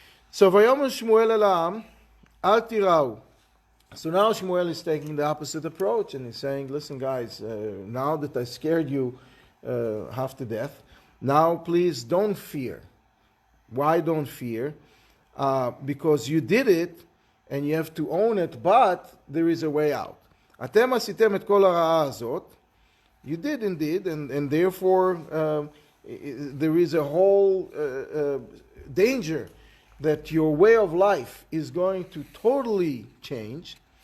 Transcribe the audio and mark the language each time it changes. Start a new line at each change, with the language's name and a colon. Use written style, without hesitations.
English: So
Hebrew: Vayomer Shmuel el ha'am, al tirau.
English: So now Shmuel is taking the opposite approach, and he's saying, listen guys, now that I scared you half to death, now please don't fear. Why don't fear? Because you did it, and you have to own it, but there is a way out.
Hebrew: אתם עשיתם את כל הרעה הזאת.
English: You did indeed, and therefore there is a whole danger that your way of life is going to totally change.